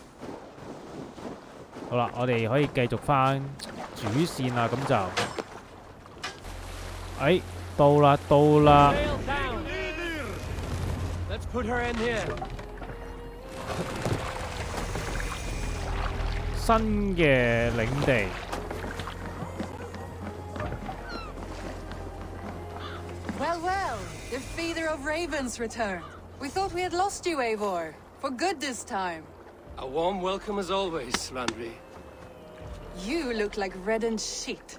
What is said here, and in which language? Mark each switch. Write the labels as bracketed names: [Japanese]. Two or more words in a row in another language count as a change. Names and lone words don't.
[Cantonese] 好啦，我哋可以繼續返主線啦，咁就。哎，到啦！新嘅領地。 [English] Well, the feeder of ravens returned. We thought we had lost you, Eivor, for good this time. A warm welcome as always, Landry. You look like reddened shit.